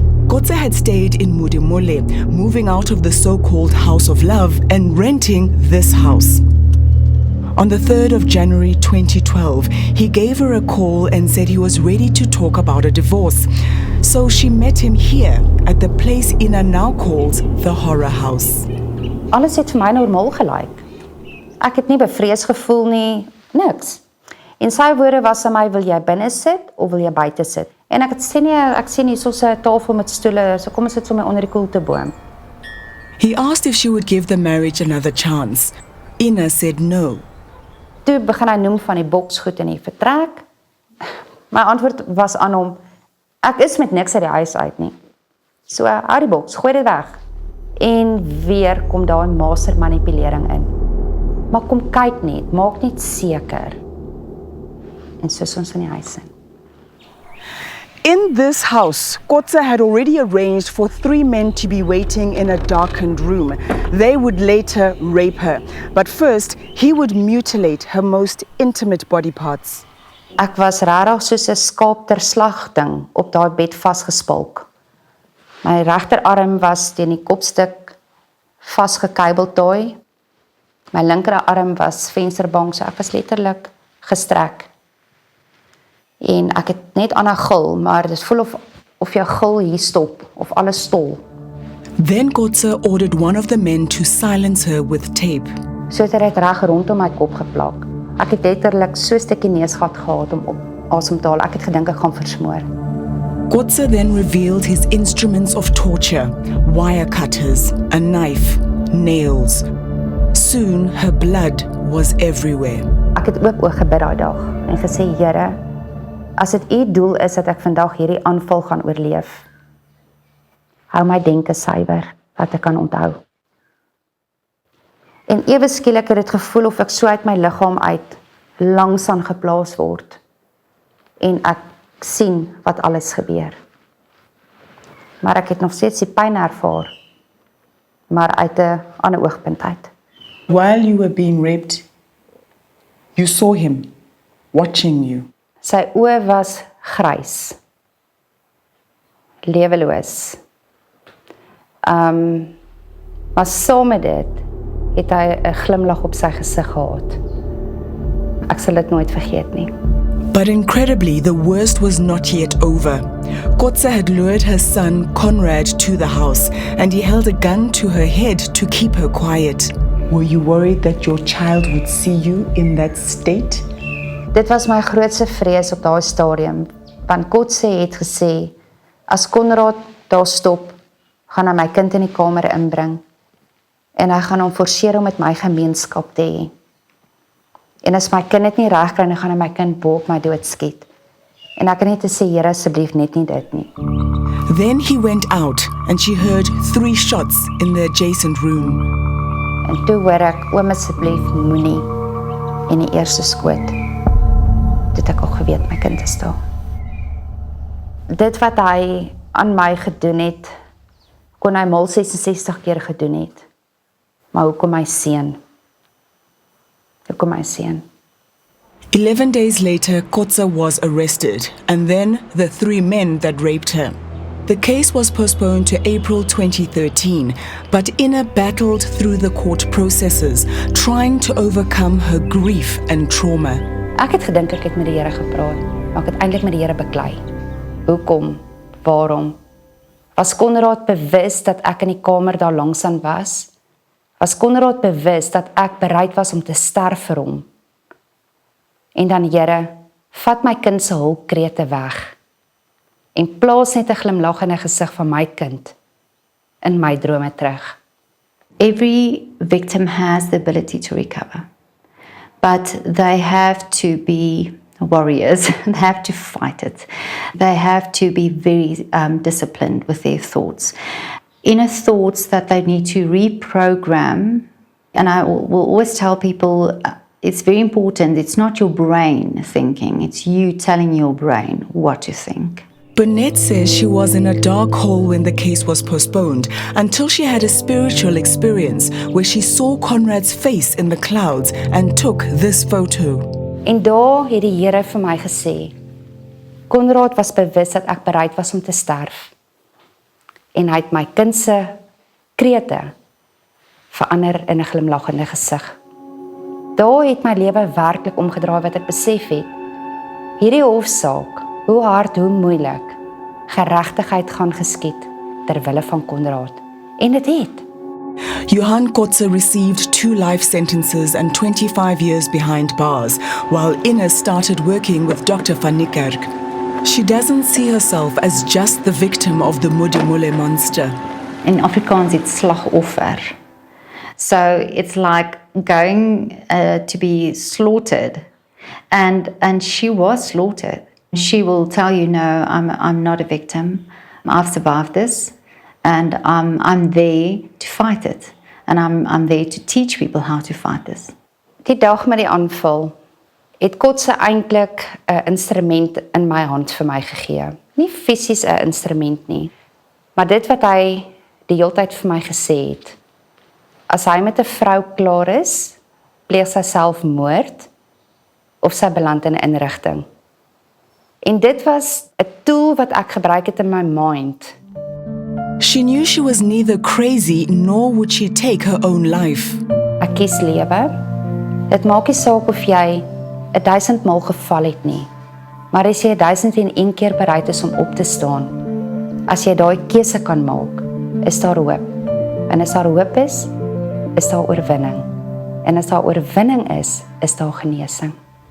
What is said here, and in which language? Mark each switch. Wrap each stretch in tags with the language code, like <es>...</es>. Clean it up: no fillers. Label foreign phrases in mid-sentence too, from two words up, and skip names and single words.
<en>Kotse had stayed in Modimolle, moving out of the so-called House of Love and renting this house. On the 3rd of January 2012, he gave her a call and said he was ready to talk about a divorce. So she met him here at the place Ina now calls the Horror House.</en> <af>Alles het vir my normaal gelyk. Ek het nie bevrees gevoel nie, niks. En sy woorde was aan my, wil jy binne sit of wil jy buite sit? En ek het sê nie, ek sien hier soos 'n tafel met stoele, so kom ons sit sommer onder die koelteboom.</af> <en>He asked if she would give the marriage another chance. Ina said no.</en> <af>Toe begin hy noem van die boksgoed in die vertrek. My antwoord was aan hom, ek is met niks uit die huis uit nie. So, hou die boks, gooi dit weg. En weer kom daar 'n master manipulering in. Maar kom kyk net, maak net seker. En so is ons in die huis in.</af> <en>In this house, Kotse had already arranged for 3 men to be waiting in a darkened room. They would later rape her, but first he would mutilate her most intimate body parts.</en> <af>Ek was regtig soos 'n skaap ter slagting op daai bed vasgespalk. My regterarm was teen die kopstuk vasgekabeltooi. My linkerarm was vensterbank, so ek was letterlik gestrek. En ek het net aan 'n gil, maar dit voel of jou gil hier stop of alles stol.</af> <en>Then Kotse ordered one of the men to silence her with tape.</en> <af>So het hy dit reg rondom my kop geplak. Ek het letterlik so 'n stukkie neusgat gehad om op asem te haal. Ek het gedink ek gaan versmoor.</af> <en>Kotse then revealed his instruments of torture, wire cutters, a knife, nails. Soon her blood was everywhere.</en> <af>Ek het oop gebid daai dag en gesê, Here, as dit u doel is dat ek vandag hierdie aanval gaan oorleef, hou my denke suiwer, dat ek kan onthou. En ewe skielik het dit gevoel of ek so uit my liggaam uit langsaan geplaas word. En ek sien wat alles gebeur. Maar ek het nog steeds die pyn ervaar, maar uit 'n ander oogpunt uit.</af> <en>While you were being raped, you saw him watching you.</en> <af>Sy oë was grys, leweloos. Maar saam met dit het hy 'n glimlag op sy gesig gehad. Ek sal dit nooit vergeet nie.</af> <en>But incredibly, the worst was not yet over. Kotse had lured her son, Conrad, to the house, and he held a gun to her head to keep her quiet. Were you worried that your child would see you in that state?</en> <af>Dit was my grootste vrees op daai stadium, want Kotse het gesê, as Conrad daar stop, gaan hy my kind in die kamer inbring, en hy gaan hom forceer om met my gemeenskap te hê. En as my kind dit nie reg kry, dan gaan hy my kind bo op my dood skiet. En ek kan net sê, Here, asseblief net nie dit nie.</af> <en>Then he went out and she heard 3 shots in the adjacent room.</en> <af>En toe hoor ek, oom asseblief moenie, en die eerste skoot, toe het ek al geweet my kind is daar. Dit wat hy aan my gedoen het, kon hy mal 66 keer gedoen het. Maar hoekom my seun? Hoekom my seun?</af> <en>11 days later, Kotse was arrested, and then the 3 men that raped her. The case was postponed to April 2013, but Ina battled through the court processes, trying to overcome her grief and trauma.</en> <af>Ek het gedink ek het met die Here gepraat, maar ek het eintlik met die Here beklei. Hoekom? Waarom? Was Conrad bewus dat ek in die kamer daar langsaan was? Was Conrad bewus dat ek bereid was om te sterf vir hom? En dan, Here, vat my kind se hulpkrete weg en plaas net 'n glimlag in die gesig van my kind in my drome terug.</af> <en>Every victim has the ability to recover, but they have to be warriors. They have to fight it. They have to be very disciplined with their thoughts. Inner thoughts that they need to reprogram. And I will always tell people, it's very important. It's not your brain thinking. It's you telling your brain what to think. Burnett says she was in a dark hole when the case was postponed until she had a spiritual experience where she saw Conrad's face in the clouds and took this photo.</en> <af>En daar het die Here vir my gesê, Konrad was bewus dat ek bereid was om te sterf. En hy het my kind se krete verander in 'n glimlaggende gesig. Daar het my lewe werklik omgedraai wat ek besef het. Hierdie hofsaak, hoe hard, hoe moeilik, geregtigheid gaan geskied ter wille van Konrad. En dit het.</af> <en>Johan Kotze received 2 life sentences and 25 years behind bars, while Ines started working with Dr. van Niekerk. She doesn't see herself as just the victim of the Modimolle monster. In Afrikaans, it's slagoffer. So it's like going to be slaughtered, and she was slaughtered. She will tell you, no, I'm not a victim. I've survived this, and I'm there to fight it, and I'm there to teach people how to fight this.</en> <af>Die dag met die aanval het Kotze eintlik 'n instrument in my hand vir my gegee. Nie fisies 'n instrument nie, maar dit wat hy die hele tyd vir my gesê het. As hy met 'n vrou klaar is, pleeg sy selfmoord of sy beland in 'n inrigting. En dit was 'n tool wat ek gebruik het</af> <en>in my mind. She knew she was neither crazy nor would she take her own life.</en> <af>Ek kies lewe. Dit maak nie saak of jy 1000 maal geval het nie. Maar as jy 1001 keer bereid is om op te staan, as jy daai keuse kan maak, is daar hoop. En as daar hoop is daar oorwinning. En as daar oorwinning is daar genesing.</af>